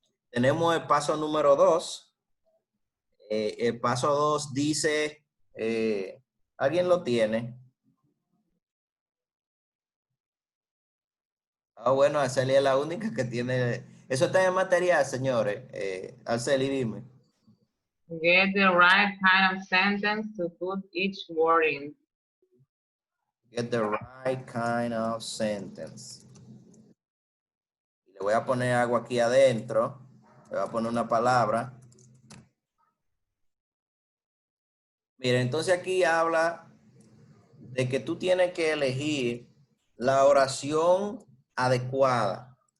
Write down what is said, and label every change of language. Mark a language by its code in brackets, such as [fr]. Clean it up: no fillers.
[es] Tenemos el paso número 2. El paso 2 dice, ¿alguien lo tiene? Ah, bueno, Arceli es la única que tiene. Eso está en el material, señores. Arceli, dime. [en] Get the right kind of sentence to put each word in. Get the right kind of sentence. [es] Le voy a poner algo aquí adentro. Le voy a poner una palabra. Mira, entonces aquí habla de que tú tienes que elegir la oración adecuada.